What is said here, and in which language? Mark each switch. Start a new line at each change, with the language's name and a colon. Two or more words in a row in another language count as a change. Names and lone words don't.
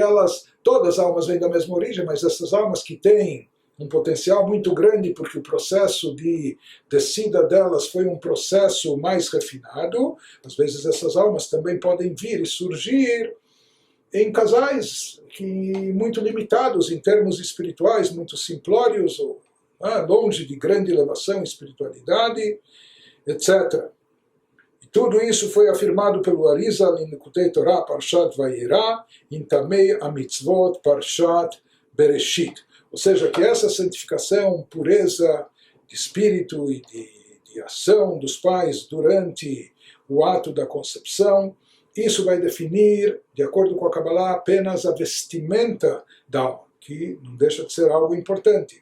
Portuguese: todas as almas vêm da mesma origem, mas essas almas que têm um potencial muito grande, porque o processo de descida delas foi um processo mais refinado, às vezes essas almas também podem vir e surgir em casais muito limitados em termos espirituais, muito simplórios, longe de grande elevação, espiritualidade, etc. Tudo isso foi afirmado pelo Arizal em Likutei Torah, Parshat Vayera, em Tamei HaMitzvot, Parshat Bereshit. Ou seja, que essa santificação, pureza de espírito e de ação dos pais durante o ato da concepção, isso vai definir, de acordo com a Kabbalah, apenas a vestimenta da alma, que não deixa de ser algo importante.